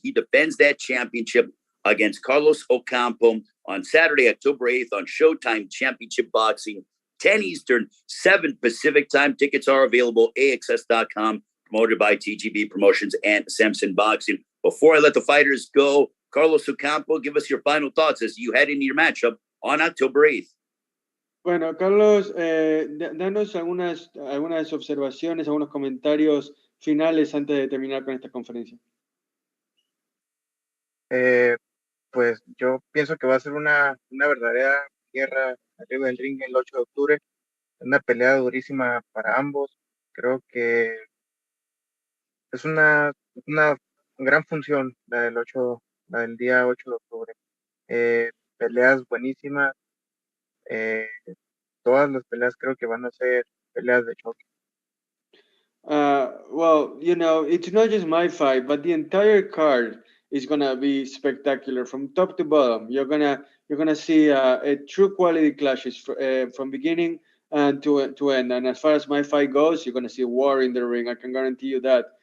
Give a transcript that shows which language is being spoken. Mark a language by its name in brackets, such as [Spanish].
[English] He defends that championship against Carlos Ocampo on Saturday, October 8th on Showtime Championship Boxing, 10 Eastern, 7 Pacific time. Tickets are available, AXS.com, promoted by TGB Promotions and Samson Boxing. Before I let the fighters go, Carlos Ocampo, give us your final thoughts as you head into your matchup on October 8th. [Spanish] Bueno, Carlos, danos algunas observaciones, algunos comentarios finales antes de terminar con esta conferencia. Pues yo pienso que va a ser una verdadera guerra arriba del ring el 8 de octubre. Una pelea durísima para ambos. Creo que es una gran función la del día 8 de octubre. Peleas buenísimas. Todas las peleas creo que van a ser peleas de choque. [English] Well, it's not just my fight, but the entire card is gonna be spectacular from top to bottom. You're gonna see a true quality clashes from beginning and to end. And as far as my fight goes, you're gonna see a war in the ring. I can guarantee you that.